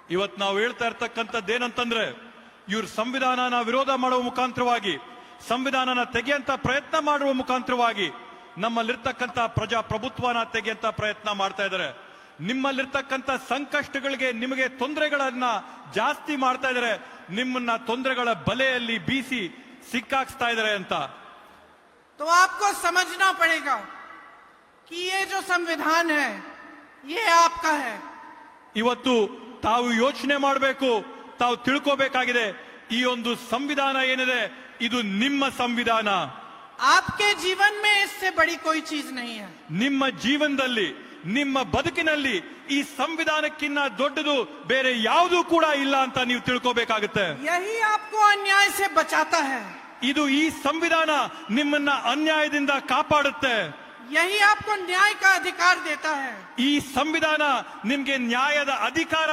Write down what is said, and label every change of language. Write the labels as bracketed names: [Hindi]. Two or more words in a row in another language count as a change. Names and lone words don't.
[Kannada] ಇವತ್ತು ನಾವು ಹೇಳ್ತಾ ಇರ್ತಕ್ಕಂಥದ್ದೇನಂತಂದ್ರೆ ಇವ್ರ ಸಂವಿಧಾನನ ವಿರೋಧ ಮಾಡುವ ಮುಖಾಂತರವಾಗಿ, ಸಂವಿಧಾನನ ತೆಗೆಯಂತ ಪ್ರಯತ್ನ ಮಾಡುವ ಮುಖಾಂತರವಾಗಿ ನಮ್ಮಲ್ಲಿರ್ತಕ್ಕಂಥ ಪ್ರಜಾಪ್ರಭುತ್ವನ ತೆಗೆಯಂತ ಪ್ರಯತ್ನ ಮಾಡ್ತಾ ಇದ್ದಾರೆ. ನಿಮ್ಮಲ್ಲಿರ್ತಕ್ಕಂಥ ಸಂಕಷ್ಟಗಳಿಗೆ, ನಿಮಗೆ ತೊಂದರೆಗಳನ್ನ ಜಾಸ್ತಿ ಮಾಡ್ತಾ ಇದ್ದಾರೆ. ನಿಮ್ಮನ್ನ ತೊಂದರೆಗಳ ಬಲೆಯಲ್ಲಿ ಬೀಸಿ ಸಿಕ್ಕಾಕ್ಸ್ತಾ ಇದ್ದಾರೆ ಅಂತ. [Hindi] तो आपको समझना पड़ेगा कि ये जो संविधान है ये आपका है. [Kannada] ಇವತ್ತು ತಾವು ಯೋಚನೆ ಮಾಡಬೇಕು, ತಾವು ತಿಳ್ಕೋಬೇಕಾಗಿದೆ. ಈ ಒಂದು ಸಂವಿಧಾನ ಏನಿದೆ ಇದು ನಿಮ್ಮ ಸಂವಿಧಾನ. [Hindi] आपके जीवन में इससे बड़ी कोई चीज नहीं है. [Kannada] ನಿಮ್ಮ ಜೀವನದಲ್ಲಿ, ನಿಮ್ಮ ಬದುಕಿನಲ್ಲಿ ಈ ಸಂವಿಧಾನಕ್ಕಿಂತ ದೊಡ್ಡದು ಬೇರೆ ಯಾವುದೂ ಕೂಡ ಇಲ್ಲ ಅಂತ ನೀವು ತಿಳ್ಕೋಬೇಕಾಗುತ್ತೆ. [Hindi] यही आपको अन्याय से बचाता है. [Kannada] ಇದು ಈ ಸಂವಿಧಾನ ನಿಮ್ಮನ್ನ ಅನ್ಯಾಯದಿಂದ ಕಾಪಾಡುತ್ತೆ. [Hindi] यही आपको न्याय का अधिकार देता है. [Kannada] ಈ ಸಂವಿಧಾನ ನಿಮ್ಗೆ ನ್ಯಾಯದ ಅಧಿಕಾರ